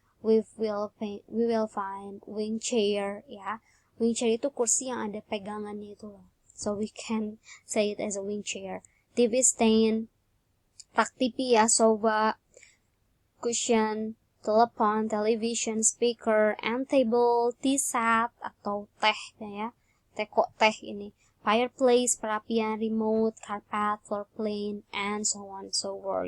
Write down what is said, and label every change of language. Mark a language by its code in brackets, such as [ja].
[en] We will find wing chair, ya. [id] Wing chair itu kursi yang ada pegangannya itu loh. [en] So we can say it as a wing chair. TV stand, [id] rak TV ya, [en] sofa, cushion, telepon, television, speaker, end table, tea set [id] atau teh ya. Teh ini. [en] Fireplace, perapian, remote, carpet, floor plan, and so on and so forth.